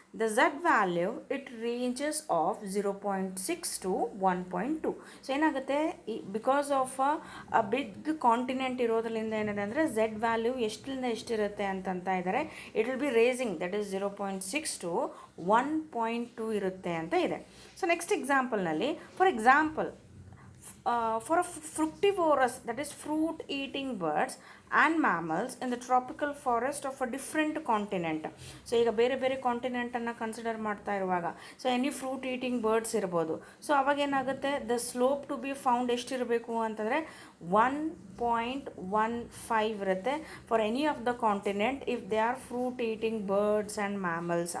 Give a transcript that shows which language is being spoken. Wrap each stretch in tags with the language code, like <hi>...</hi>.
<en>the Z value it ranges of 0.6 to 1.2.</en> <kn>So ಏನಾಗುತ್ತೆ,</kn> <en>because of a big continent</en> <kn>ಇರೋದ್ರಿಂದ ಏನಿದೆ ಅಂದರೆ Z value ಎಷ್ಟರಿಂದ ಎಷ್ಟಿರುತ್ತೆ ಅಂತ ಇದ್ದಾರೆ.</kn> <en>it will be racing, that is 0.6 to 1.2</en> <kn>ಇರುತ್ತೆ ಅಂತ ಇದೆ.</kn> <en>So next ಎಕ್ಸಾಂಪಲ್ನಲ್ಲಿ, for example, for a fructivorous, that is fruit eating birds and mammals in the tropical forest of a different continent.</en> <kn>So ಈಗ ಬೇರೆ ಬೇರೆ ಕಾಂಟಿನೆಂಟನ್ನು consider ಮಾಡ್ತಾ ಇರುವಾಗ, so</kn> <en>any fruit eating birds</en> <kn>ಇರ್ಬೋದು.</kn> <en>so</en> <kn>ಅವಾಗೇನಾಗುತ್ತೆ,</kn> <en>the slope to be found</en> <kn>ಎಷ್ಟಿರಬೇಕು ಅಂತಂದರೆ 1.15 ಇರುತ್ತೆ</kn> <en>For any of the continent if they are fruit eating birds and mammals.</en>